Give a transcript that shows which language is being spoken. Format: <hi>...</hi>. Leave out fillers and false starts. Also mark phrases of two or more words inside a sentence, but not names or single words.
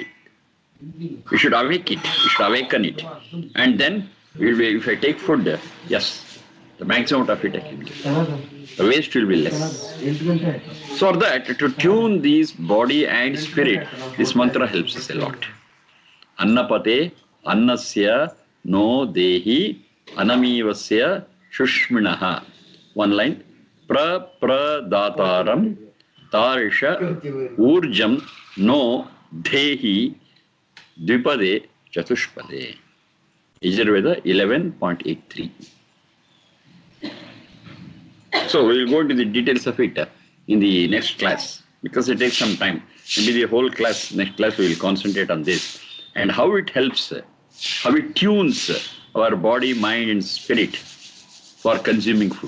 <en>We should awake it, we should awaken it. And then, if I take food, yes, the maximum of it I can get. The waste will be less. So for that, to tune these body and spirit, this mantra helps us a lot.</en> <sa>Annapate, annasya, no dehi, anamivasya, shushminaha.</sa> <en>One line.</en> <sa>Prapradataram, tarisha, urjam, no dehi, dvipade, chatushpade.</sa> <en>Yajurveda 11.83. So we will go into the details of it in the next class, because it takes some time. Maybe the whole class, next class we will concentrate on this and how it helps, how it tunes our body, mind and spirit for consuming food.</en>